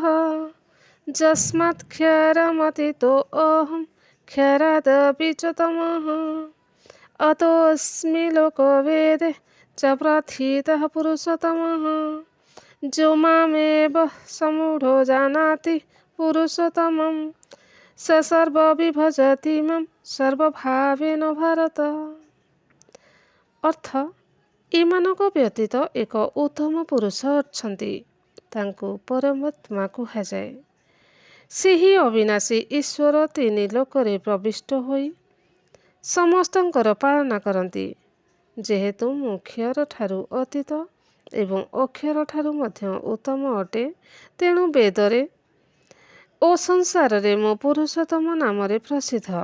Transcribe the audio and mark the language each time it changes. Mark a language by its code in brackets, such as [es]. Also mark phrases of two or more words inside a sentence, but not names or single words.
[sa] यस्मात् क्षरमतीतो अहं क्षरादपि च तमः अतोऽस्मि लोकवेदे च प्रथितः पुरुषोत्तमः जो मामेव समूढो जानाति पुरुषोत्तमं स सर्वविभजति मां सर्वभावेन भारत। [or] अर्थ ଏମାନଙ୍କ ବ୍ୟତୀତ ଏକ ଉତ୍ତମ ପୁରୁଷ ଅଛନ୍ତି, ତାଙ୍କୁ ପରମାତ୍ମା କୁହାଯାଏ। ସେହି ଅବିନାଶୀ ଈଶ୍ୱର ତିନି ଲୋକରେ ପ୍ରବିଷ୍ଟ ହୋଇ ସମସ୍ତଙ୍କର ପାଳନା କରନ୍ତି। ଯେହେତୁ ମୁଁ କ୍ଷରଠାରୁ ଅତୀତ ଏବଂ ଅକ୍ଷରଠାରୁ ମଧ୍ୟ ଉତ୍ତମ ଅଟେ, ତେଣୁ ବେଦରେ ଓ ସଂସାରରେ ମୋ ପୁରୁଷୋତ୍ତମ ନାମରେ ପ୍ରସିଦ୍ଧ।